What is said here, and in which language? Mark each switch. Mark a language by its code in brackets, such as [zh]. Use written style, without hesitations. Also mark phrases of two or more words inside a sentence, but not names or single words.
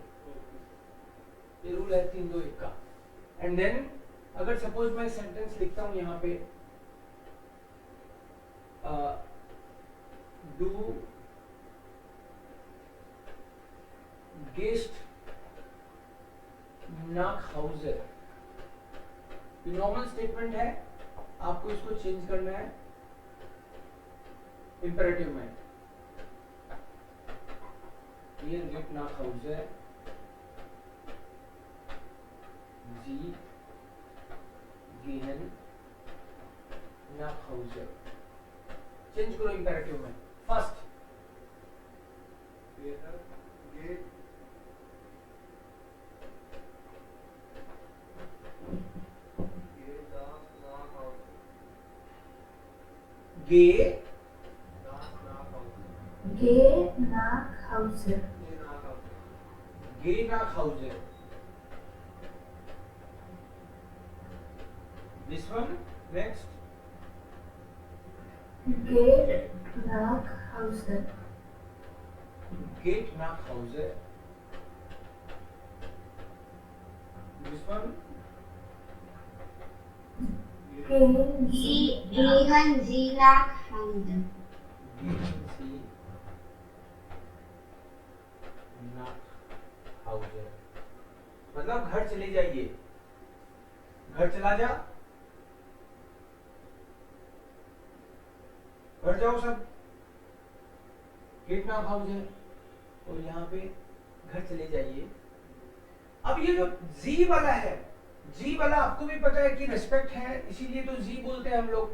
[hi] ये रूल है 3 2 1 का. [en] and then [hi] अगर सपोज मैं सेंटेंस लिखता हूं यहाँ पे [de] du gehst nach Hause. [en] normal statement [hi] है, आपको इसको चेंज करना है इंपेरेटिव में. [de] Hier geht nach Hause. Sie gehen nach Hause. [hi] चेंज करो इंपेरेटिव में. फर्स्ट गे [de] nach Hause. Geh nach Hause. [en] This one next. [de] Geht nach Hause. Geht nach Hause. [en] This one. [de] Gehen Gehen Sie nach Hause. Gehen Sie nach Hause. [hi] मतलब घर चले जाइए. घर चला जा. घर जाओ सब. [de] geht nach Hause [hi] है और यहाँ पे घर चले जाइए. अब ये जो जी वाला है, जी वाला आपको भी पता है कि रेस्पेक्ट है, इसीलिए तो जी बोलते हैं हम लोग.